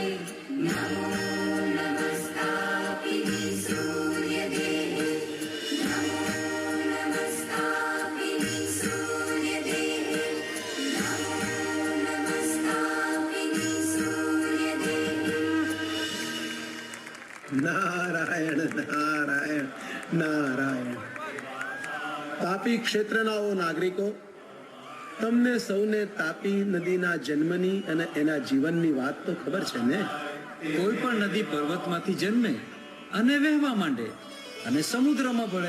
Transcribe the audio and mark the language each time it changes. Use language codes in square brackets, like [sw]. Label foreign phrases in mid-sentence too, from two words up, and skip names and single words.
[sa] नमो नमस्तापिनी सूर्यदेहे नमो नमस्तापिनी सूर्यदेहे नमो नमस्तापिनी सूर्यदेहे નારાયણ નારાયણ નારાયણ. [gu] તાપી ક્ષેત્રનાઓ નાગરિકો, તમને સૌને તાપી નદીના જન્મની અને એના જીવનની વાત તો ખબર છે ને? કોઈ પણ નદી પર્વતમાંથી જન્મે અને વહેવા માંડે અને સમુદ્રમાં ભળે.